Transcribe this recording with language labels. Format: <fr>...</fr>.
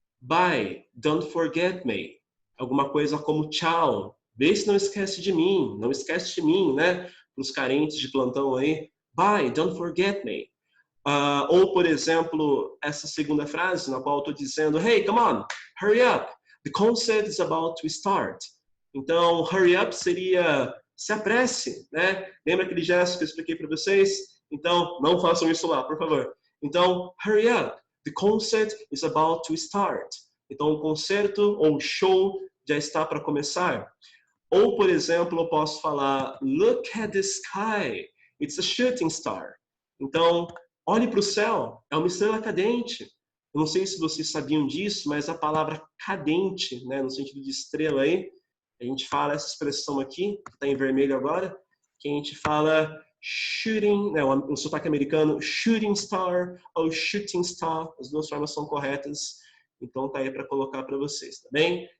<en>Bye, don't forget me.</en> <pt>Alguma coisa como tchau. Vê se não esquece de mim. Não esquece de mim, né? Para os carentes de plantão aí.</pt> <en>Bye, don't forget me.</en> <pt>Ou, por exemplo, essa segunda frase, na qual eu estou dizendo,</pt> <en>hey, come on, hurry up. The concert is about to start.</en> <pt>Então,</pt> <en>hurry up</en> <pt>seria se apresse, né? Lembra aquele gesto que eu expliquei para vocês? Então, não façam isso lá, por favor.</pt> <en>Então, hurry up. The concert is about to start.</en> <pt>Então, o concerto ou show já está para começar. Ou, por exemplo, eu posso falar,</pt> <en>look at the sky. It's a shooting star.</en> <pt>Então, olhe para o céu. É uma estrela cadente. Eu não sei se vocês sabiam disso, mas a palavra cadente, né, no sentido de estrela aí, a gente fala essa expressão aqui, que está em vermelho agora, que a gente fala shooting, né, o sotaque americano, shooting star ou shooting star, as duas formas são corretas, então tá aí para colocar para vocês, tá bem?</pt>